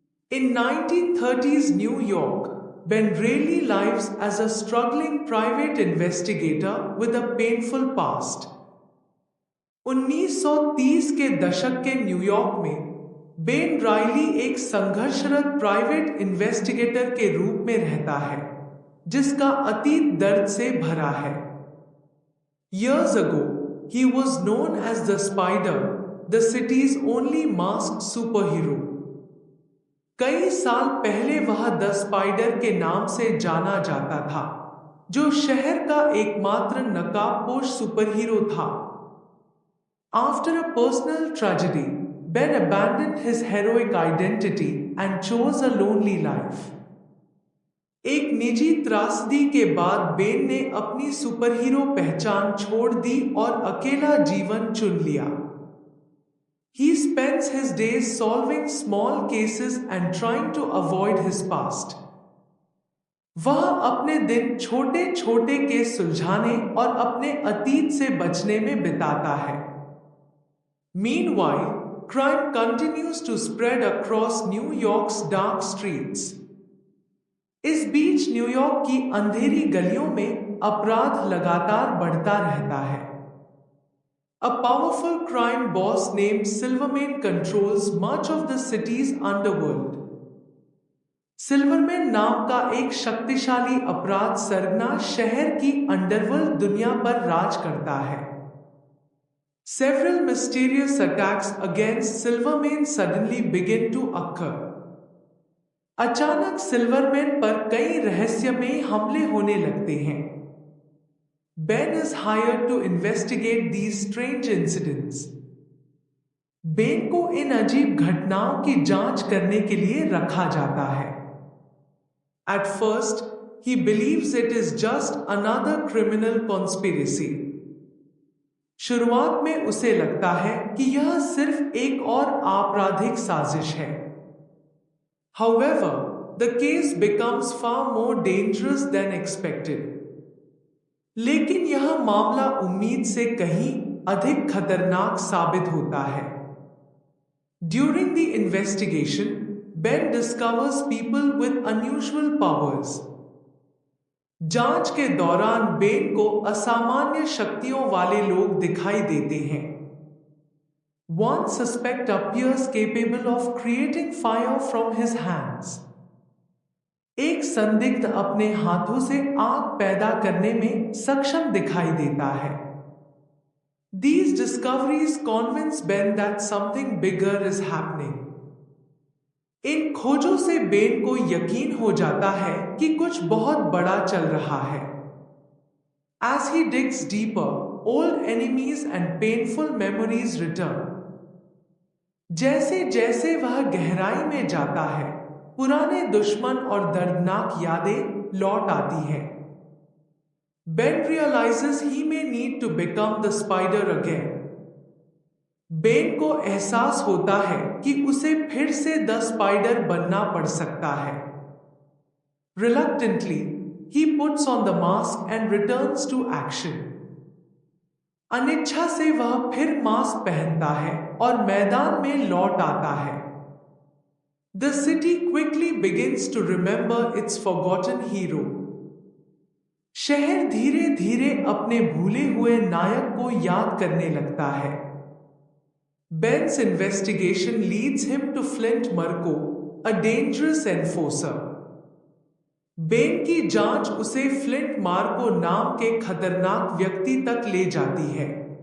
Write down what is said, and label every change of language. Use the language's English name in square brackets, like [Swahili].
[English] In 1930s New York, Ben Reilly lives as a struggling private investigator with a painful past. [Hindi] 1930 के दशक के New York में Ben Riley एक संघर्षरत private investigator के रूप में रहता है, जिसका अतीत दर्द से भरा है। [English] Years ago, he was known as the Spider, the city's only masked superhero. [Hindi] कई साल पहले वह द स्पाइडर के नाम से जाना जाता था, जो शहर का एकमात्र नकाबपोश सुपरहीरो था। [English] After a personal tragedy, Ben abandoned his heroic identity and chose a lonely life. [Hindi] एक निजी त्रासदी के बाद बेन ने अपनी सुपरहीरो पहचान छोड़ दी और अकेला जीवन चुन लिया। [English] He spends his days solving small cases and trying to avoid his past. [Hindi] वह अपने दिन छोटे छोटे केस सुलझाने और अपने अतीत से बचने में बिताता है। [English] Meanwhile, crime continues to spread across New York's dark streets. [Hindi] इस बीच न्यूयॉर्क की अंधेरी गलियों में अपराध लगातार बढ़ता रहता है। [English] A powerful crime boss named Silvermane controls much of the city's underworld. [Hindi] Silverman नाम का एक शक्तिशाली अपराध सरगना शहर की अंडरवर्ल्ड दुनिया पर राज करता है। [English] Several mysterious attacks against Silvermane suddenly begin to occur. [Hindi] अचानक सिल्वरमैन पर कई रहस्यमयी हमले होने लगते हैं। [English] Ben is hired to investigate these strange incidents. [Hindi] Ben को इन अजीब घटनाओं की जांच करने के लिए रखा जाता है। [English] At first, he believes it is just another criminal conspiracy. [Hindi] शुरुआत में उसे लगता है कि यह सिर्फ एक और आपराधिक साजिश है। [English] However, the case becomes far more dangerous than expected. [Hindi] लेकिन यह मामला उम्मीद से कहीं अधिक खतरनाक साबित होता है। [English] During the investigation, Ben discovers people with unusual powers. [Hindi] जांच के दौरान बेन को असामान्य शक्तियों वाले लोग दिखाई देते हैं। [English] One suspect appears capable of creating fire from his hands. [Hindi] एक संदिग्ध अपने हाथों से आग पैदा करने में सक्षम दिखाई देता है। [English] These discoveries convince Ben that something bigger is happening. [Hindi] इन खोजों से बेन को यकीन हो जाता है कि कुछ बहुत बड़ा चल रहा है। [English] As he digs deeper, old enemies and painful memories return. [Hindi] जैसे जैसे वह गहराई में जाता है, पुराने दुश्मन और दर्दनाक यादें लौट आती हैं। [English] Ben realizes he may need to become the spider again. [Hindi] Ben को एहसास होता है कि उसे फिर से द स्पाइडर बनना पड़ सकता है। [English] Reluctantly, he puts on the mask and returns to action. [Hindi] अनिच्छा से वह फिर मास्क पहनता है और मैदान में लौट आता है। [English] The city quickly begins to remember its forgotten hero. [Hindi] शहर धीरे धीरे अपने भूले हुए नायक को याद करने लगता है। [English] Ben's investigation leads him to Flint Marko, a dangerous enforcer. [Hindi] Ben की जांच उसे फ्लिंट मार्को नाम के खतरनाक व्यक्ति तक ले जाती है।